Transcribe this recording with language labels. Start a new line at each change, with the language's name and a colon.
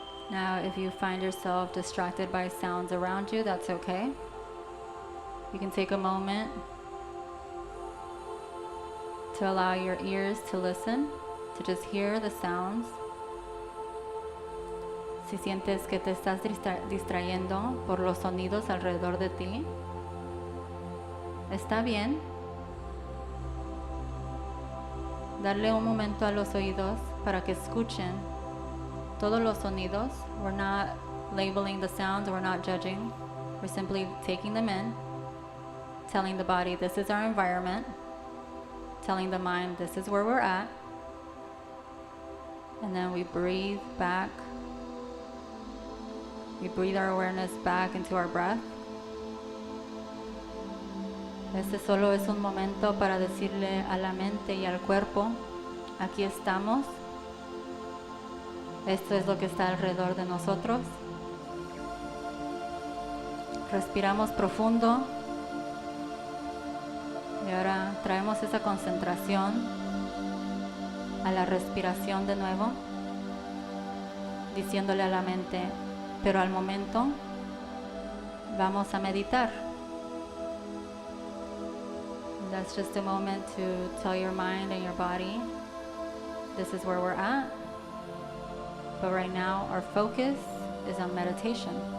English: Now, if you find yourself distracted by sounds around you, that's okay. You can take a moment to allow your ears to listen, to just hear the sounds.
Spanish: Si sientes que te estás distrayendo por los sonidos alrededor de ti, está bien. Darle un momento a los oídos para que escuchen todos los sonidos.
English: We're not labeling the sounds, we're not judging. We're simply taking them in, telling the body this is our environment, telling the mind this is where we're at. And then we breathe back. We breathe our awareness back into our breath.
Spanish: Este solo es un momento para decirle a la mente y al cuerpo, aquí estamos. Esto es lo que está alrededor de nosotros. Respiramos profundo. Y ahora traemos esa concentración a la respiración de nuevo, diciéndole a la mente, pero al momento vamos a meditar.
English: And that's just a moment to tell your mind and your body, this is where we're at. But right now, our focus is on meditation.